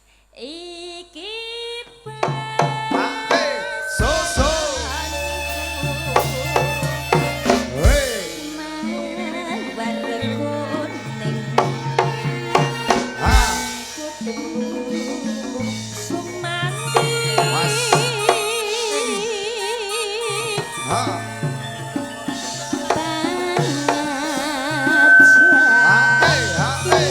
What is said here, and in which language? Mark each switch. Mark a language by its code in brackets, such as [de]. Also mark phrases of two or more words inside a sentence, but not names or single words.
[jv] Iki Hey, so so. Hey, ah, Mas. Ah, hey, hey.